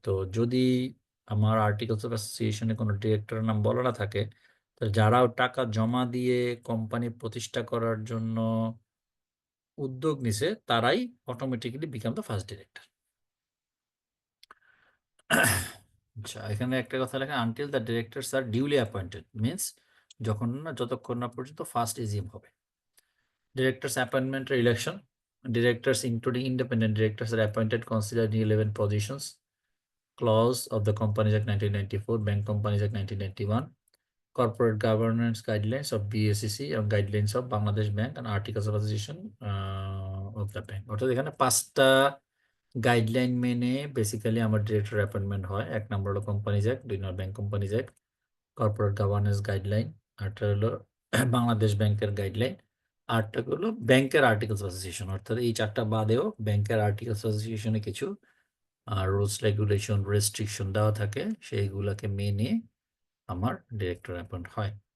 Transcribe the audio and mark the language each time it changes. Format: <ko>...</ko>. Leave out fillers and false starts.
<bn>তো যদি আমার আর্টিকেলস অফ অ্যাসোসিয়েশনে কোনো ডিরেক্টরের নাম বলা না থাকে, তো যারা টাকা জমা দিয়ে কোম্পানি প্রতিষ্ঠা করার জন্য উদ্যোগ নিছে, তারাই automatically</bn> <en>Become the first director.</en> <bn>আচ্ছা, এখানে একটা কথা লেখা,</bn> <en>until the directors are duly appointed,</en> <bn>means যতক্ষণ না পর্যন্ত ফার্স্ট এজিএম হবে।</bn> <en>Directors appointment election, directors including independent directors are appointed consider 11 positions, clause of the Companies Act 1994, Bank Companies Act 1991, Corporate Governance Guidelines of BSEC এবং Guidelines of Bangladesh Bank and Articles of Association of the Bank।</en> <bn>অর্থাৎ এখানে 5টা guideline মেনে basically আমার director appointment হয়। 1 নম্বর হলো companies act, 2 নম্বর bank companies act, corporate governance guideline, আরটা হলো বাংলাদেশ ব্যাংকের গাইডলাইন, আরটা হলো ব্যাংকের আর্টিকেলস অ্যাসোসিয়েশন। অর্থাৎ এই 4টা বাদেও ব্যাংকের আর্টিকেলস অ্যাসোসিয়েশনে কিছু রুলস রেগুলেশন রেস্ট্রিকশন দেওয়া থাকে, সেইগুলোকে মেনে আমার ডিরেক্টর অ্যাপয়েন্ট হয়।</bn>